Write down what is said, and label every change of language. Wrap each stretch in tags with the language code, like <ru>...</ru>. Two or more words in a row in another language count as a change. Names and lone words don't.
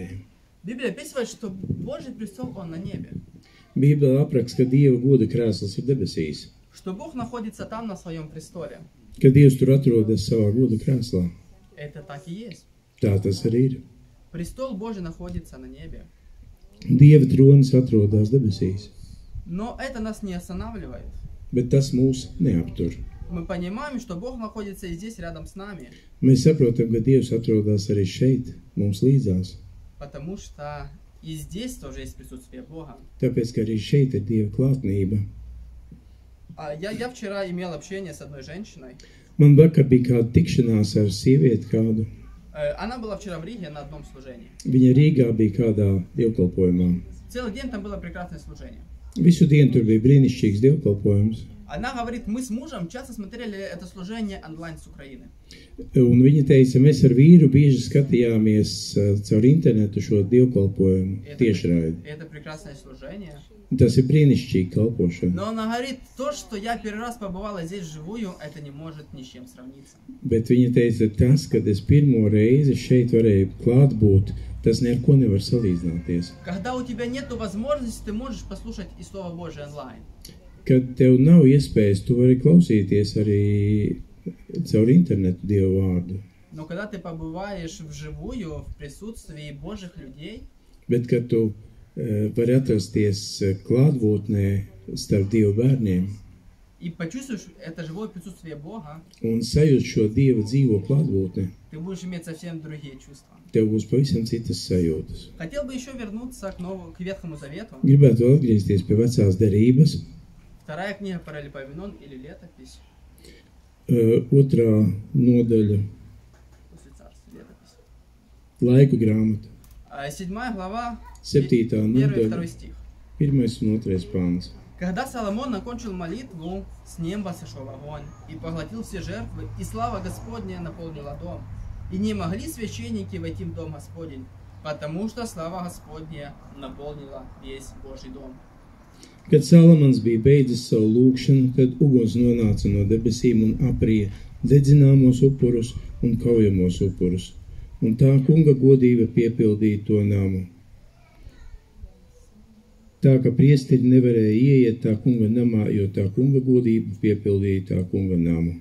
<ru>Библия описывает, что Божий престол, он на небе.</ru> <lv>Bībele apraksta, ka Dieva goda krēsls ir debesīs,</lv> <ru>что Бог находится там на своем престоле.</ru> <lv>ka Dievs tur atrodas savā goda krēslā.</lv> <ru>Это так и есть.</ru> <lv>Tā tas arī ir.</lv> <ru>Престол Божий находится на небе.</ru> <lv>Dieva tronis atrodas debesīs,</lv> <ru>Но это нас не останавливает.</ru> <lv>bet tas mūs neaptur.</lv> <ru>Мы понимаем, что Бог находится и здесь рядом с нами,</ru> <lv>Mēs saprotam, ka Dievs atrodas arī šeit, mums līdzās,</lv> <ru>потому что и здесь тоже есть присутствие Бога.</ru> <lv>tāpēc, ka arī šeit ir Dieva klātnība.</lv> <ru>Я вчера имел общение с одной женщиной.</ru> <lv>Man vakar bija kāda tikšanās ar sievieti kādu.</lv> <ru>Она была вчера в Риге на одном служении.</ru> <lv>Viņa Rīgā bija kādā dievkalpojumā.</lv> <ru>Целый день там было прекрасное служение.</ru> <lv>Visu dienu tur bija brīnišķīgs dievkalpojums.</lv> <ru>Она говорит, мы с мужем часто смотрели это служение онлайн с Украины.</ru> <lv>Un viņa teica, mēs ar vīru bieži skatījāmies caur internetu šo dievkalpojumu tiešraidi.</lv> <ru>Это прекрасное служение.</ru> <lv>Tas ir brīnišķīgi kalpošana.</lv> <ru>Но она говорит, то, что я первый раз побывала здесь вживую, это не может ни с чем сравниться.</ru> <lv>Bet viņa teica, tas, kad es pirmo reizi šeit varēju klāt būt, tas neko nevar salīdzināties.</lv> <ru>Когда у тебя нет возможности, ты можешь послушать и Слово Божие онлайн.</ru> <lv>Kad tev nav iespējas, tu vari klausīties arī caur internetu Dievu vārdu.</lv> <ru>Но когда ты побываешь вживую, в присутствии Божьих людей,</ru> <lv>Bet, kad tu vari atrasties klātbūtnē starp Dievu bērniem</lv> <ru>и почувствуешь это живое присутствие Бога,</ru> <lv>un sajūt šo Dieva dzīvo klātbūtni,</lv> <ru>ты будешь иметь совсем другие чувства.</ru> <lv>tev būs pavisam citas sajūtas.</lv> <ru>Хотел бы еще вернуться к Ветхому Завету.</ru> <lv>Gribētu vēl atgriezties pie vecās derības.</lv> <ru>Вторая книга Паралипоменон или Летопись.</ru> <lv>Otrā nodaļa</lv> <ru>После царств, Летопись.</ru> <lv>Laiku grāmata.</lv> <ru>7 глава,</ru> <lv>7.</lv> <ru>1 и 2</ru> <lv>nodaļa,</lv> <ru>стих.</ru> <lv>1. un 2. pāns.</lv> <ru>Когда Соломон окончил молитву, с неба сошел огонь и поглотил все жертвы, и слава Господня наполнила дом. И не могли священники войти в дом Господень, потому что слава Господня наполнила весь Божий дом.</ru> <lv>Kad Salamans bija beidzis savu lūgšanu, tad uguns nonāca no debesīm un aprija dedzināmos upurus un kaujamos upurus, un tā kunga godība piepildīja to namu. Tā ka priesteri nevarēja ieiet tā kunga namā, jo tā kunga godība piepildīja tā kunga namu.</lv>